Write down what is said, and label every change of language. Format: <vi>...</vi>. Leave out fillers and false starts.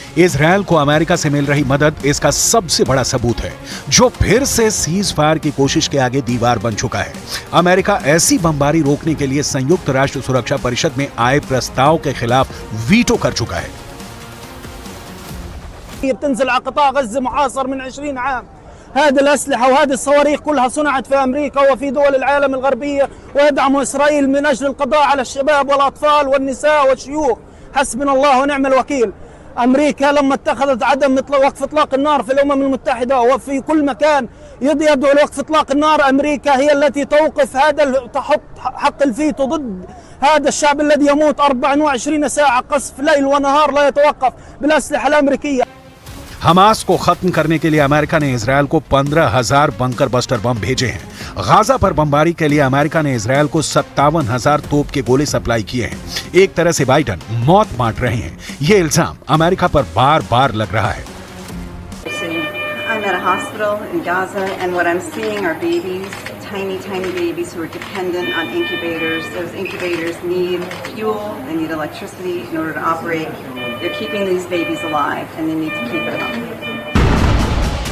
<hi>Israel को America से मिल रही मदद इसका सबसे बड़ा सबूत है, जो फिर से सीज फायर की कोशिश के आगे दीवार बन चुका है। अमेरिका ऐसी बमबारी रोकने के लिए संयुक्त राष्ट्र सुरक्षा परिषद में आए प्रस्ताव के खिलाफ वीटो कर चुका है।</hi> <ar>بتنزل على قطاع غزة محاصر من 20 عام. هذه الأسلحة وهذه الصواريخ كلها صنعت في أمريكا وفي دول العالم الغربية، ويدعم إسرائيل من أجل القضاء على الشباب والأطفال والنساء والشيوخ. حسبنا الله ونعم الوكيل. أمريكا لما اتخذت عدم وقف إطلاق النار في الأمم المتحدة وفي كل مكان يدعو لوقف إطلاق النار، أمريكا هي التي توقف هذا، تحط حق الفيتو ضد هذا الشعب الذي يموت 24 ساعة قصف ليل ونهار لا يتوقف بالأسلحة الأمريكية।</ar> <hi>हमास को खत्म करने के लिए अमेरिका ने इजरायल को 15,000 बंकर बस्टर बम भेजे हैं। गाजा पर बमबारी के लिए अमेरिका ने इजरायल को 57,000 तोप के गोले सप्लाई किए हैं। एक तरह से बाइडन मौत बांट रहे हैं। ये इल्जाम अमेरिका पर बार बार लग रहा है।</hi> <en>I'm at a hospital in Gaza, and what I'm seeing are babies, tiny babies who are dependent on incubators. Those incubators need fuel, they need electricity in order to operate. They're keeping these babies alive, and they need to keep it up.</en>